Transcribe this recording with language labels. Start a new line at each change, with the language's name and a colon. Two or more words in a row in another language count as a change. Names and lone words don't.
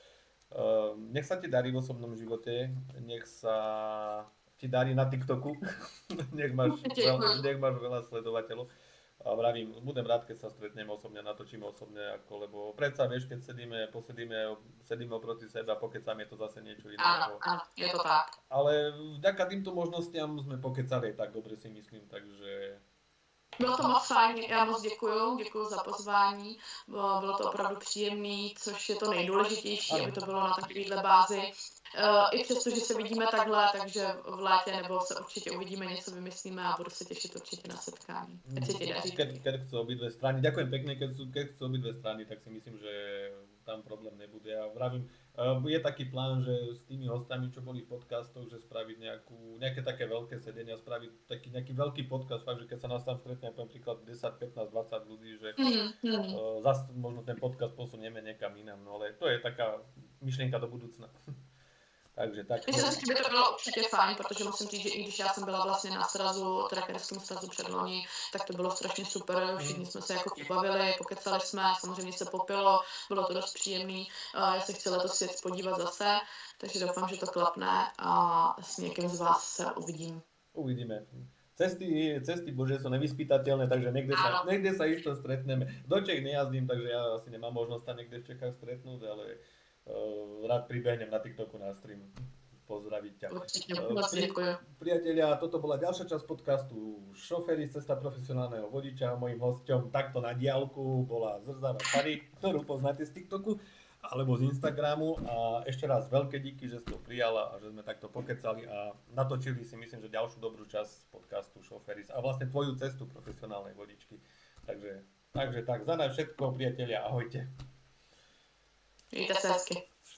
Slovak: Nech sa ti darí v osobnom živote, nech sa ti darí na TikToku, nech máš veľa sledovateľov. A vravím, budem rád, keď sa stretneme osobne, natočíme osobne, lebo predsa vieš, keď sedíme oproti sebe a pokecáme, je to zase niečo iné. Áno, je to tak. Ale vďaka týmto možnostiam sme pokecali tak dobre, si myslím, takže...
Czech: Bylo to moc fajn, já moc děkuju za pozvání, bylo to opravdu příjemný, což je to nejdůležitější, aby to bylo na takovéhle bázi. I přesto, že se vidíme takhle, takže v létě nebo se určitě uvidíme, něco vymyslíme a budu se těšit určite na setkání.
Slovak: Keď chcú obidve strany, ďakujem pekne, keď chcú obidve strany, tak si myslím, že tam problém nebude. Ja vravím, je taký plán, že s tými hostami, čo boli v podcastoch, že spraviť nejaké také veľké sedenia, spraviť taký nejaký veľký podcast, fakt, že keď sa nás tam stretne, napríklad 10, 15, 20 ľudí, že zase možno ten podcast posunieme niekam inám, no ale to je taká myšlienka do budúcna. Takže tak.
Czech: Myslím si, že by to bylo určitě fajn, protože musím říct, že i když já jsem byla vlastně na srazu, trackerském srazu předloni, tak to bylo strašně super, všichni jsme se jako pobavili, pokecali jsme, samozřejmě se popilo, bylo to dost příjemný, já se chci letos svět podívat zase, takže doufám, že to klapne a s někým z vás se uvidím.
Slovak: Uvidíme. Cesty Bože sú nevyspytateľné, takže niekde sa isto stretneme. Do Čech nejazdím, takže ja asi nemám možnosť tam niekde v Čechách stretnúť, ale rád pribehnem na TikToku na stream. Pozdraviť ťa. Priatelia, toto bola ďalšia časť podcastu Šoféry, cesta profesionálneho vodiča. Mojím hosťom takto na diaľku bola Zrzáva Šári, ktorú poznáte z TikToku alebo z Instagramu a ešte raz veľké díky, že ste to prijala a že sme takto pokecali a natočili si myslím, že ďalšiu dobrú časť podcastu Šoféry a vlastne tvoju cestu profesionálnej vodičky. Takže Takže tak, za nás všetko, priatelia, ahojte.
Czech: Mějte se hezky.